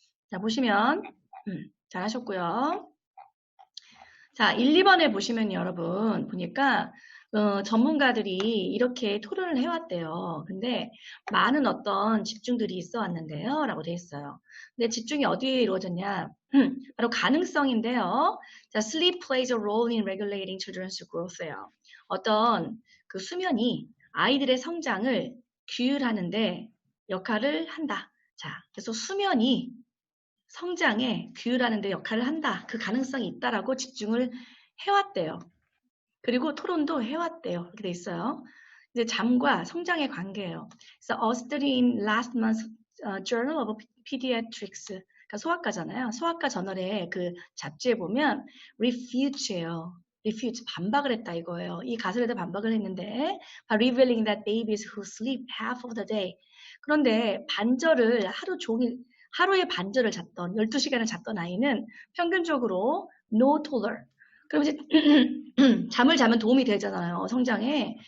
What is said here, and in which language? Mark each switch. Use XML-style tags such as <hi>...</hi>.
<ko>자, 보시면, 잘하셨고요. 자, 1, 2번에 보시면 여러분, 보니까, 전문가들이 이렇게 토론을 해왔대요. 근데 많은 어떤 집중들이 있어 왔는데요. 라고 돼 있어요. 근데 집중이 어디에 이루어졌냐? 바로 가능성인데요.</ko> <en>자, sleep plays a role in regulating children's growth예요.</en> <ko>어떤 그 수면이 아이들의 성장을 규율하는데 역할을 한다. 자, 그래서 수면이 성장에 규율하는 데 역할을 한다. 그 가능성이 있다라고 집중을 해왔대요. 그리고 토론도 해왔대요. 이렇게 돼 있어요. 이제 잠과 성장의 관계예요. 그래서</ko> <en>a study in last month's Journal of Pediatrics,</en> <ko>그러니까 소아과잖아요. 소아과 저널의 그 잡지에 보면 refute예요. refute, 반박을 했다 이거예요. 이 가설에도 반박을 했는데</ko> <en>by revealing that babies who sleep half of the day,</en> <ko>그런데 반절을 하루 종일 하루에 반절을 잤던 12시간을 잤던 아이는 평균적으로</ko> <en>no taller,</en> <ko>그럼 이제 잠을 자면 도움이 되잖아요, 성장에.</ko>